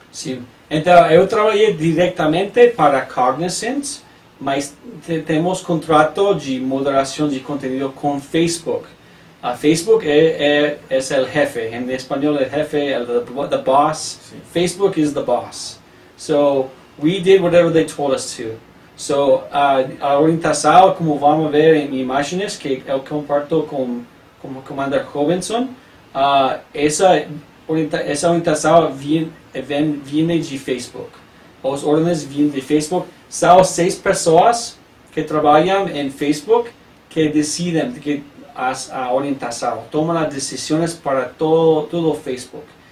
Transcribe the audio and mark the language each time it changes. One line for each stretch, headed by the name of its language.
Portuguese: Sim. Então, eu trabalhei diretamente para Cognizant, mas temos contrato de moderação de conteúdo com Facebook. Facebook é o jefe. Em espanhol, o jefe,
English: the boss.
Portuguese: Sim.
English: Facebook is the boss. So, we did whatever they told us to.
Portuguese: So, a orientação, como vamos ver em imagens que eu comparto com o Commander Robinson, essa orientação vem de Facebook. As ordens vêm de Facebook. São 6 pessoas que trabalham em Facebook que decidem a orientação, tomam as decisões para todo o Facebook.